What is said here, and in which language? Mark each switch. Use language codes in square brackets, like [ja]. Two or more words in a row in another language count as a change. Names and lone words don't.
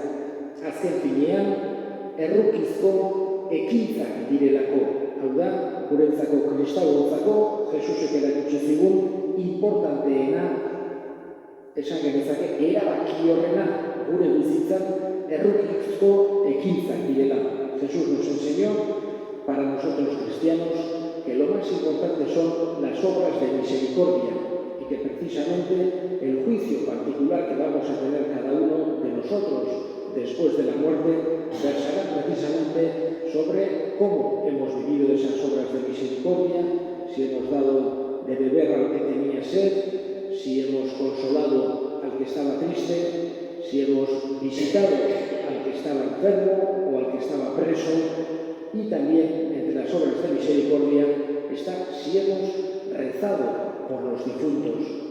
[eu] Azken finean, errukizko ekintzak direlako. Hau da, gurentzako kristauontzako, Jesusek erakutsi zigun, importanteena, esan genezake, erabaki horrena gure bizitzan errukizko ekintzak direla. [es] Jesús nos enseñó, para nosotros cristianos, que lo más importante son las obras de misericordia y que precisamente el juicio particular que vamos a tener cada uno de nosotros después de la muerte versará precisamente sobre cómo hemos vivido esas obras de misericordia, si hemos dado de beber al que tenía sed, si hemos consolado al que estaba triste, si hemos visitado al que estaba enfermo o al que estaba preso, y también entre las obras de misericordia está si hemos rezado por los difuntos.